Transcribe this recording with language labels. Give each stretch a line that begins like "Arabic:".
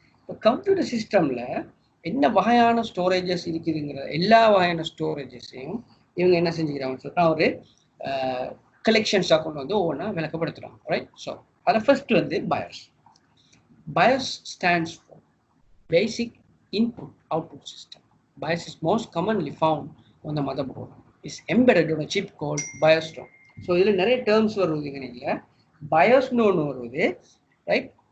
Tamil: இப்போ கம்ப்யூட்டர் சிஸ்டமில் என்ன வகையான ஸ்டோரேஜஸ் இருக்குதுங்கிற எல்லா வகையான ஸ்டோரேஜஸையும் இவங்க என்ன செஞ்சுக்கிறாங்கன்னு சொன்னால் ஒரு கலெக்ஷன்ஸாக கொண்டு வந்து ஒவ்வொன்றா விளக்கப்படுத்துகிறாங்க.
English: Right, so அதில் first வந்து BIOS. BIOS stands for basic input output system. BIOS is most commonly found on the motherboard. Is embedded on a chip called BIOS ROM.
Tamil: So இதுல நிறைய terms வருதுங்க. நீங்க BIOS னு ஒன்று வருது, ரைட்?